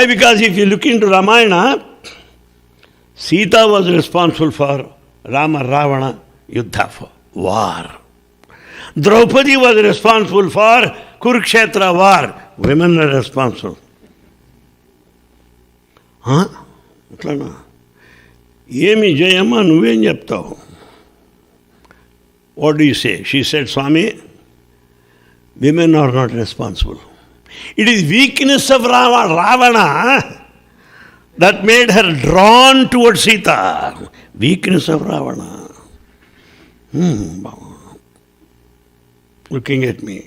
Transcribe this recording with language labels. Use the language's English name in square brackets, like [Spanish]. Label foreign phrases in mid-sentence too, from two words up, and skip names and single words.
[English] Because if you look into Ramayana, Sita was responsible for Rama Ravana Yuddha, for war. Draupadi was responsible for Kurukshetra war. Women are responsible. [Telugu] ఏమి జయమ్మ నువ్వు చెప్తావు. [English] What do you say? She said, Swami, women are not responsible. It is weakness of Ravana that made her drawn towards Sita. Weakness of Ravana. looking at me.